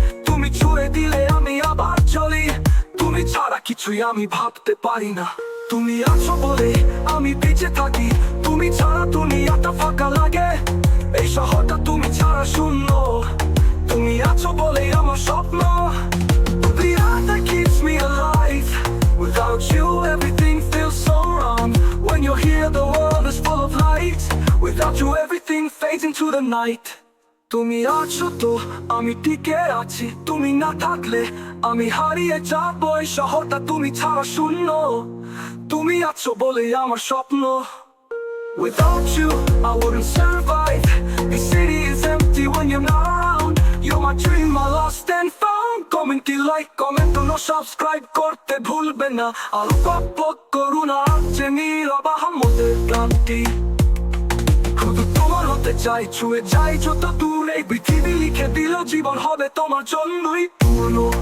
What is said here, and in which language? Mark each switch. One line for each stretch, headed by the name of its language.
Bangla: তুমি ছুঁয়ে দিলে আমি আবার চলি, তুমি ছাড়া কিছুই আমি ভাবতে পারি না। তুমি আছো বলে আমি বেঁচে থাকি, তুমি ছাড়া দুনিয়াটা ফাঁকা লাগে। এই শহরটা তুমি ছাড়া শূন্য, তুমি আছো বলে আমার স্বপ্ন।
English: The air that keeps me alive. Without you everything feels so wrong. When you're here the world is full of light. Without you everything fades into the night.
Bangla: তুমি আছো তো আমি টিকে আছি, তুমি না থাকলে আমি হারিয়ে যাব। এই শহরটা তুমি ছাড়া শূন্য, তুমি আছো বলে আমার স্বপ্ন।
English: Without you I wouldn't survive. This city is empty when you're not around. You're my dream I lost and found. Comment, like, comment, no subscribe
Bangla: করতে ভুলবেন না। আর পপ করুণা আছে নীরব আহম্মদের গানটি। শুধু তোমার হতে চাই, ছুঁয়ে যাই যত দূর। এই পৃথিবী লিখে দিল জীবন হবে তোমার জন্যই পূর্ণ।